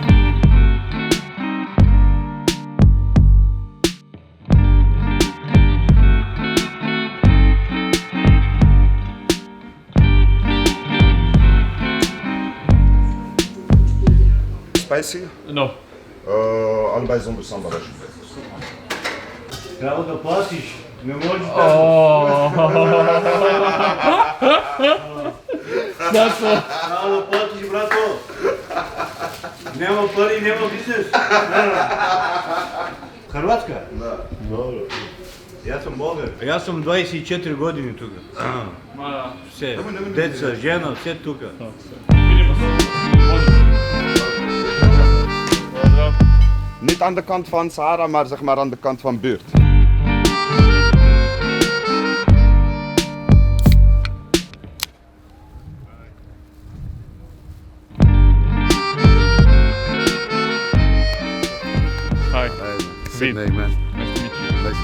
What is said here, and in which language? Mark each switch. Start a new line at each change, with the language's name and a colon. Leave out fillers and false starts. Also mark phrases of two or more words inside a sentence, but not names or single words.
English: Spicy? No.
Dutch: Allebei zonder sambal.
Serbian: Pravo da platiš, ne možeš pravo da platiš, brato.
Macedonian: Nema pari, nema biznes.
Serbian: Hrvatska? Da. Dobro. Ja sam Bogar. Ja sam 24 godine tuga. Sve, deca, žena, sve tuga. Vidimo se.
Dutch: Niet aan de kant van Sahara, maar zeg maar aan de kant van buurt.
English: Hi. Sydney, man. Nice to meet you.